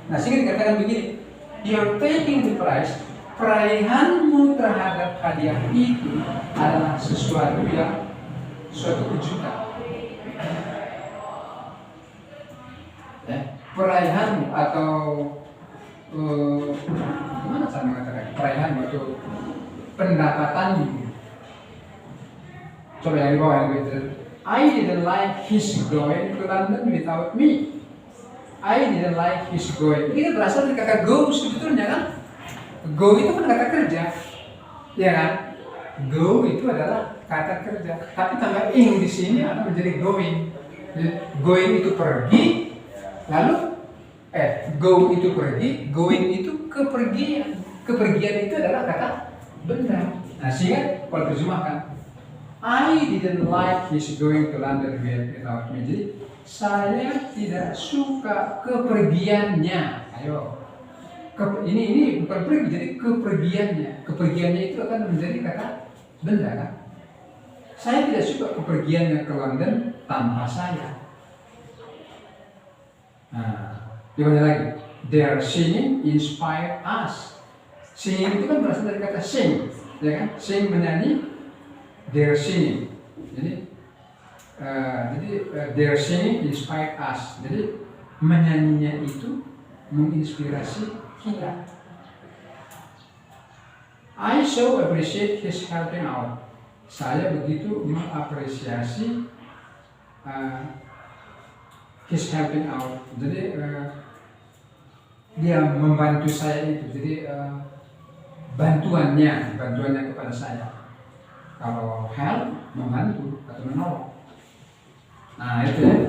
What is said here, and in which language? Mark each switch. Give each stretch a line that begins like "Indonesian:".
Indonesian: Nah, sehingga dikatakan begini,
English: you're taking the prize.
Indonesian: Peraihanmu terhadap hadiah itu adalah suatu kejutan. Peraihanmu atau gimana saya mengatakan peraihanmu atau pendapatanmu. Coba yang di bawah yang begitu.
English: I didn't like his going to London without me. I didn't like his going.
Indonesian: Ini berasal dari kata go sebetulnya kan? Go itu kan kata kerja, ya kan? Go itu adalah kata kerja. Tapi tambah ing di sini akan menjadi going. Going itu pergi, lalu go itu pergi, going itu kepergian. Kepergian itu adalah kata benda. Nah, sehingga kalau terjemahkan,
English: I didn't like his going to London without me.
Indonesian: Jadi saya tidak suka kepergiannya. Ayo, ini bukan pergi, jadi kepergiannya. Kepergiannya itu akan menjadi kata benda kan? Saya tidak suka kepergiannya ke London tanpa saya. Nah, gimana lagi?
English: Their singing inspired us.
Indonesian: Singing itu kan berasal dari kata sing, ya kan?
English: Sing
Indonesian: menyanyi,
English: their singing.
Indonesian: Jadi
English: their singing inspired us.
Indonesian: Jadi menyanyinya itu menginspirasi kita.
English: I so appreciate his helping out.
Indonesian: Saya begitu mengapresiasi
English: his helping out.
Indonesian: Jadi dia membantu saya itu. Jadi bantuannya kepada saya. Kalau help, membantu atau menolong. Nah itu ya.